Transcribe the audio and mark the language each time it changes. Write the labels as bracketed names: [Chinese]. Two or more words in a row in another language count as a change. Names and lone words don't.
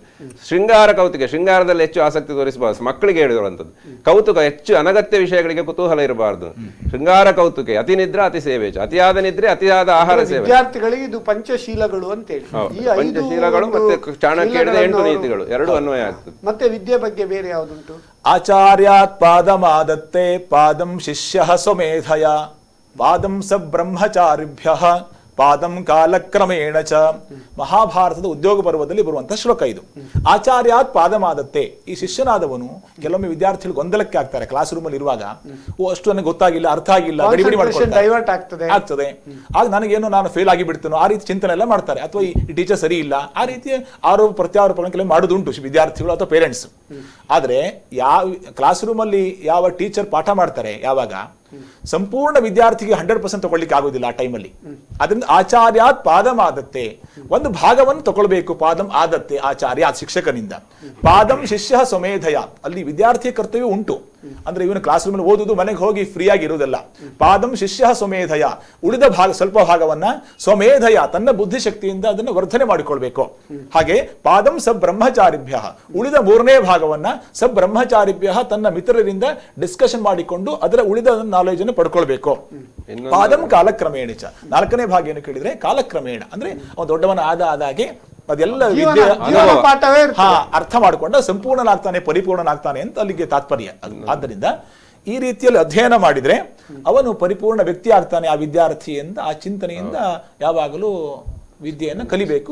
[Sanskrit] ಶೃಂಗಾರ ಕೌತುಕ, [Kannada] ಶೃಂಗಾರದಲ್ಲಿ ಹೆಚ್ಚು ಆಸಕ್ತಿ ತೋರಿಸಬಾರದು, ಮಕ್ಕಳಿಗೆ ಹೇಳಿರುವಂಥದ್ದು. ಕೌತುಕ, ಹೆಚ್ಚು ಅನಗತ್ಯ ವಿಷಯಗಳಿಗೆ ಕುತೂಹಲ ಇರಬಾರದು. [Sanskrit] ಶೃಂಗಾರ ಕೌತುಕೆ, ಅತಿ ನಿದ್ರಾ ಅತಿ ಸೇವೆ, [Kannada] ಅತಿಯಾದ ನಿದ್ರೆ ಅತಿಯಾದ ಆಹಾರ ಸೇವೆ. ವಿದ್ಯಾರ್ಥಿಗಳಿಗೆ ಇದು ಪಂಚಶೀಲಗಳು ಅಂತ ಹೇಳಿ, ಪಂಚಶೀಲಗಳು ಮತ್ತೆ ಚಾಣಕ್ಯ ಹೇಳಿದ 8 ನೀತಿಗಳು ಎರಡು ಅನ್ವಯ ಆಗ್ತದೆ. ಮತ್ತೆ ವಿದ್ಯೆ ಬಗ್ಗೆ ಬೇರೆ ಯಾವುದುಂಟು? [Sanskrit] ಆಚಾರ್ಯಾತ್ ಪಾದಮಾದತ್ತೆ ಪಾದಂ ಶಿಷ್ಯಃ ಸ್ವಮೇಧಯ ಪಾದಂ ಸ ಬ್ರಹ್ಮಚಾರಿಭ್ಯಃ ಪಾದಂ ಕಾಲಕ್ರಮೇಣ ಚ. [Kannada] ಮಹಾಭಾರತದ ಉದ್ಯೋಗ ಪರ್ವದಲ್ಲಿ ಬರುವಂತಹ ಶ್ಲೋಕ ಇದು. [Sanskrit] ಆಚಾರ್ಯಾತ್ ಪಾದಮಾದತ್ತೆ. [Kannada] ಈ ಶಿಷ್ಯನಾದವನು ಕೆಲವೊಮ್ಮೆ ವಿದ್ಯಾರ್ಥಿಗಳು ಗೊಂದಲಕ್ಕೆ ಆಗ್ತಾರೆ [English] class room [Kannada] ಅಲ್ಲಿ ಇರುವಾಗ. ಅಷ್ಟು ನನಗೆ ಗೊತ್ತಾಗಿಲ್ಲ, ಅರ್ಥ ಆಗಿಲ್ಲ, ಗಡಿಬಿಡಿ ಡೈವರ್ಟ್ ಆಗ್ತದೆ. ಆಗ ನನಗೇನು ನಾನು ಫೇಲ್ ಆಗಿ ಬಿಡ್ತೇನೋ ಆ ರೀತಿ ಚಿಂತನೆ ಎಲ್ಲ ಮಾಡ್ತಾರೆ. ಅಥವಾ ಈ ಟೀಚರ್ ಸರಿ ಇಲ್ಲ, ಆ ರೀತಿ ಆರೋಪ ಪ್ರತ್ಯಾರೋಪಗಳನ್ನು ಕೆಲವು ಮಾಡುದುಂಟು ವಿದ್ಯಾರ್ಥಿಗಳು ಅಥವಾ ಪೇರೆಂಟ್ಸ್. ಆದ್ರೆ ಯಾವ [English] class room [Kannada] ಅಲ್ಲಿ ಯಾವ ಟೀಚರ್ ಪಾಠ ಮಾಡ್ತಾರೆ ಯಾವಾಗ ಸಂಪೂರ್ಣ ವಿದ್ಯಾರ್ಥಿಗೆ 100% ತಗೊಳ್ಳಿಕ್ಕೆ ಆಗೋದಿಲ್ಲ ಆ ಟೈಮಲ್ಲಿ. ಅದರಿಂದ [Sanskrit] ಆಚಾರ್ಯಾತ್ ಪಾದಂ ಆದತ್ತೆ, [Kannada] ಒಂದು ಭಾಗವನ್ನು ತಗೊಳ್ಬೇಕು. [Sanskrit] ಪಾದಂ ಆದತ್ತೆ ಆಚಾರ್ಯ ಶಿಕ್ಷಕನಿಂದ. ಪಾದಂ ಶಿಷ್ಯ ಸ್ವಮೇಧಯ, [Kannada] ಅಲ್ಲಿ ವಿದ್ಯಾರ್ಥಿಯ ಕರ್ತವ್ಯ ಉಂಟು. ಅಂದ್ರೆ ಇವನು [English] class room [Kannada] ಓದುದು ಮನೆಗೆ ಹೋಗಿ ಫ್ರೀ ಆಗಿ ಇರುವುದಲ್ಲ. [Sanskrit] ಪಾದಂ ಶಿಷ್ಯ ಸ್ವಮೇಧಯ, [Kannada] ಉಳಿದ ಭಾಗ ಸ್ವಲ್ಪ ಭಾಗವನ್ನ ಸ್ವಮೇಧಯ ತನ್ನ ಬುದ್ಧಿಶಕ್ತಿಯಿಂದ ಅದನ್ನು ವರ್ಧನೆ ಮಾಡಿಕೊಳ್ಬೇಕು. ಹಾಗೆ [Sanskrit] ಪಾದಂ ಸಬ್ರಹ್ಮಚಾರಿಭ್ಯ, [Kannada] ಉಳಿದ 3ನೇ ಭಾಗವನ್ನ ಸಬ್ರಹ್ಮಚಾರಿಭ್ಯ ತನ್ನ ಮಿತ್ರರಿಂದ ಡಿಸ್ಕಷನ್ ಮಾಡಿಕೊಂಡು ಅದರ ಉಳಿದ ನಾಲೆಜ್ ಅನ್ನು ಪಡ್ಕೊಳ್ಬೇಕು. [Sanskrit] ಪಾದಂ ಕಾಲಕ್ರಮೇಣ ಚ, [Kannada] 4ನೇ ಭಾಗ ಏನು ಕೇಳಿದ್ರೆ ಕಾಲಕ್ರಮೇಣ ಅಂದ್ರೆ ಅವನು ದೊಡ್ಡವನ ಆದಾಗೆ ಅದೆಲ್ಲ ವಿದ್ಯೆ ಅರ್ಥ ಮಾಡಿಕೊಂಡ ಸಂಪೂರ್ಣನಾಗ್ತಾನೆ, ಪರಿಪೂರ್ಣನಾಗ್ತಾನೆ ಅಂತ ಅಲ್ಲಿಗೆ ತಾತ್ಪರ್ಯ. ಆದ್ದರಿಂದ ಈ ರೀತಿಯಲ್ಲಿ ಅಧ್ಯಯನ ಮಾಡಿದ್ರೆ ಅವನು ಪರಿಪೂರ್ಣ ವ್ಯಕ್ತಿ ಆಗ್ತಾನೆ ಆ ವಿದ್ಯಾರ್ಥಿ ಅಂತ ಆ ಚಿಂತನೆಯಿಂದ ಯಾವಾಗಲೂ ವಿದ್ಯೆಯನ್ನು ಕಲಿಬೇಕು.